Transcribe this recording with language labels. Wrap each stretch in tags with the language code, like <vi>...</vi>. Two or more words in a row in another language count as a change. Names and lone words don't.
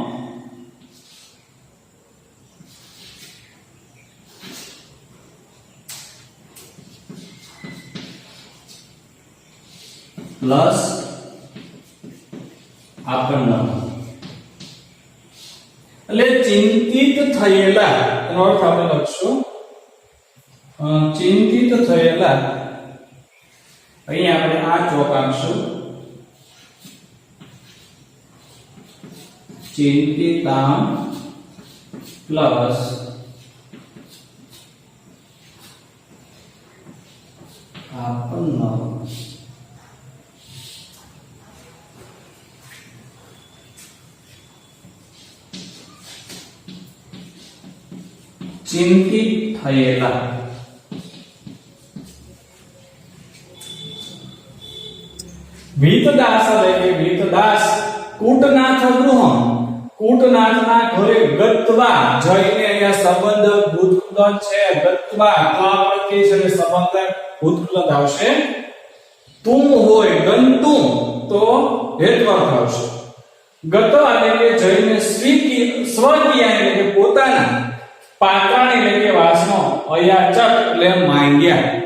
<gu>પ્લસ આપન્ન એટલે ચિંતિત થયેલા એનો અર્થ આપણે લખશું ચિંતિત થયેલા અહીં આપણે આ ચોક આપશું चिंतितां प्लस આપન્ન ચિંતિત થયેલા વીતદાસ એટલે કે વીતદાસ કૂટનાથ ગૃહમ કૂટનાથના ઘરે ગત્વા જઈને અહીંયા સંબંધ ભૂતકૃદન છે ગત્વા ક્રિયાપદ છે એટલે સંબંધ ભૂતકૃદન આવશે તુમ હોય ગંતુમ તો હેત્વર્થ આવશે ગત્વા એટલે કે જઈને સ્વકીયા એટલે કે પોતાના પાત્રાણી એટલે કે વાસણો અયાચક એટલે માંગ્યા</gu>